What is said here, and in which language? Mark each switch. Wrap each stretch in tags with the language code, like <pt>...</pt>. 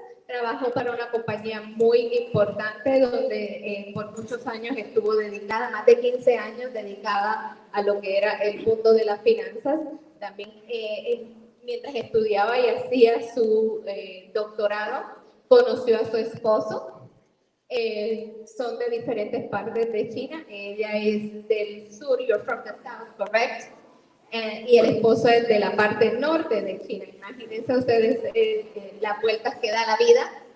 <es>Trabajó para una compañía muy importante donde por muchos años estuvo dedicada, más de 15 años dedicada a lo que era el mundo de las finanzas. También mientras estudiaba y hacía su doctorado, conoció a su esposo. Son de diferentes partes de China. Ella es del sur,</es> <en>you're from the south, correct?</en> <es>Y el esposo es de la parte norte de China. Imagínense ustedes las vueltas que da la vida.</es>